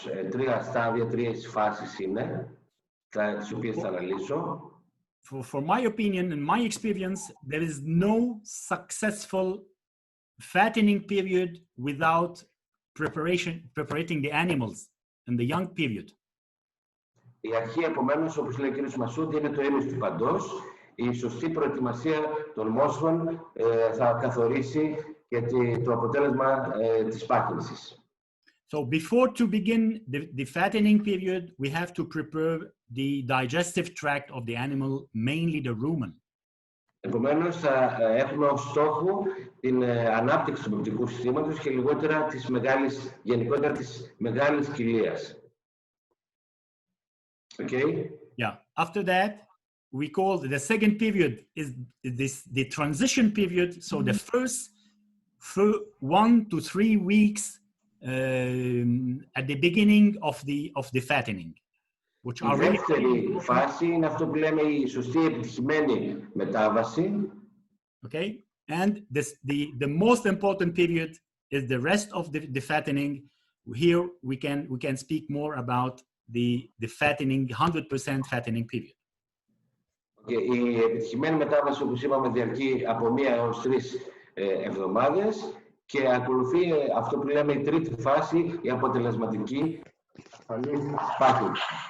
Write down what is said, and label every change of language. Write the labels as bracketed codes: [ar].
[el] Τρία στάδια, 3 φάσεις είναι, τις οποίες θα αναλύσω. [en] For my opinion and my experience, there is no successful fattening period without preparing the animals in the young period. [el] Η αρχή, επομένως, όπως λέει ο κ. Μασούντι, είναι το ίμις του παντός. Η σωστή προετοιμασία των μόσχων θα καθορίσει και το αποτέλεσμα της πάχυνσης. [en] So before to begin the fattening period, we have to prepare the digestive tract of the animal, mainly the rumen. [el] Επομένως, θα έχουμε ως στόχο την ανάπτυξη του πεπτικού συστήματος και γενικότερα της μεγάλης κοιλίας. [en] Okay. Yeah. After that, we call the second period is the transition period. So the first 1 to 3 weeks at the beginning of the fattening, which are really. [el] Η δεύτερη φάση είναι αυτό που λέμε η σωστή επιτυχημένη μετάβαση. [en] Okay. And the most important period is the rest of the fattening. Here we can speak more about the fattening, 100% fattening period. Okay. [el] Η επιτυχημένη μετάβαση, όπως είπαμε, διαρκεί από 1 έως 3 εβδομάδες και ακολουθεί αυτό που λέμε η τρίτη φάση, η αποτελεσματική πάχυνση.